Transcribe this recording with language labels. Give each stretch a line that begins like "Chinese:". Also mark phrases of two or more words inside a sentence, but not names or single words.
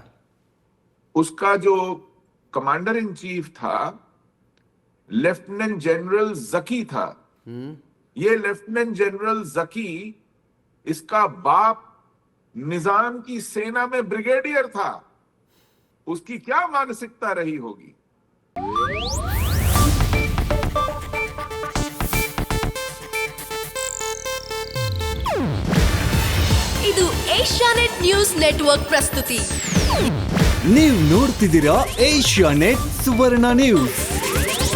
Hindi: उसका जो कमांडर इन चीफ था, लेफ्टिनेंट जनरल जकी था। ये लेफ्टिनेंट जनरल जकी, इसका बाप निजाम की सेना में ब्रिगेडियर था। उसकी क्या मानसिकता रही होगी?
Kannada: ಇದು ಏಷ್ಯಾನೆಟ್ ನ್ಯೂಸ್ ನೆಟ್ವರ್ಕ್ ಪ್ರಸ್ತುತಿ. ನೀವು ನೋಡ್ತಿದ್ದೀರಾ ಏಷ್ಯಾನೆಟ್ ಸುವರ್ಣ ನ್ಯೂಸ್.